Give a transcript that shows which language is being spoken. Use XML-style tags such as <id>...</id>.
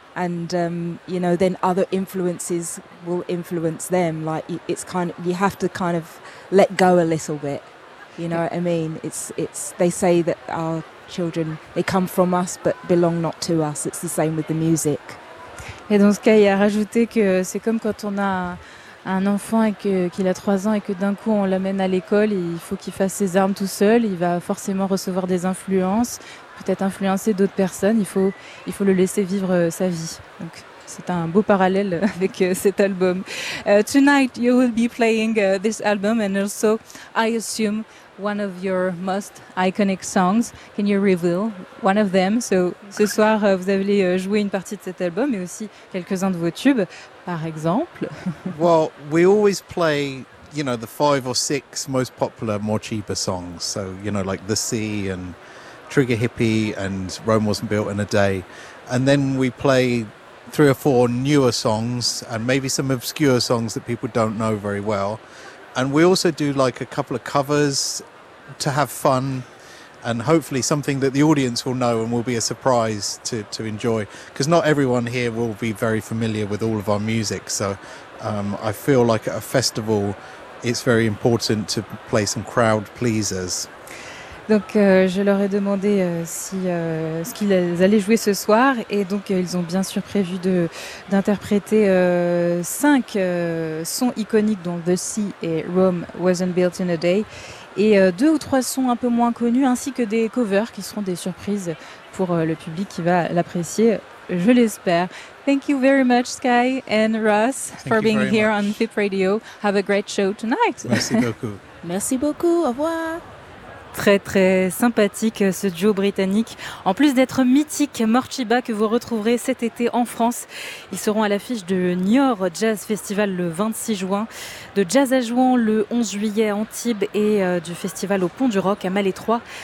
<en>And, you know, then other influences will influence them. Like, it's kind of, you have to kind of let go a little bit. You know what I mean? It's, they say that our children, they come from us, but belong not to us. It's the same with the music.</en> <fr>Et dans ce cas, il a rajouté que c'est comme quand on a un enfant et qu'il a 3 ans et que d'un coup on l'amène à l'école, il faut qu'il fasse ses armes tout seul, il va forcément recevoir des influences, peut-être influencer d'autres personnes, il faut le laisser vivre sa vie. Donc c'est un beau parallèle avec cet album.</fr> <en>Tonight you will be playing this album and also I assume one of your most iconic songs. Can you reveal one of them?</en> <fr>So, ce soir, vous allez jouer une partie de cet album, mais aussi quelques-uns de vos tubes, par exemple.</fr> <en>Well, we always play, you know, the 5 or 6 most popular Morcheeba songs. So, you know, like The Sea and Trigger Hippie and Rome Wasn't Built in a Day. And then we play 3 or 4 newer songs and maybe some obscure songs that people don't know very well. And we also do like a couple of covers to have fun and hopefully something that the audience will know and will be a surprise to enjoy. Because not everyone here will be very familiar with all of our music. So I feel like at a festival, it's very important to play some crowd pleasers.</en> <fr>Donc je leur ai demandé ce qu'ils allaient jouer ce soir et donc ils ont bien sûr prévu d'interpréter 5 sons iconiques dont The Sea et Rome Wasn't Built in a Day et 2 ou 3 sons un peu moins connus ainsi que des covers qui seront des surprises pour le public qui va l'apprécier, je l'espère.</fr> <en>Thank you very much Sky and Ross for being here on FIP Radio. Have a great show tonight.</en> <fr>Merci beaucoup. Merci beaucoup, au revoir. Très très sympathique ce duo britannique. En plus d'être mythique, Morcheeba, que vous retrouverez cet été en France, ils seront à l'affiche de Niort Jazz Festival le 26 juin, de Jazz à Jouan le 11 juillet à Antibes et du Festival au Pont du Roc à Malétroit.</fr>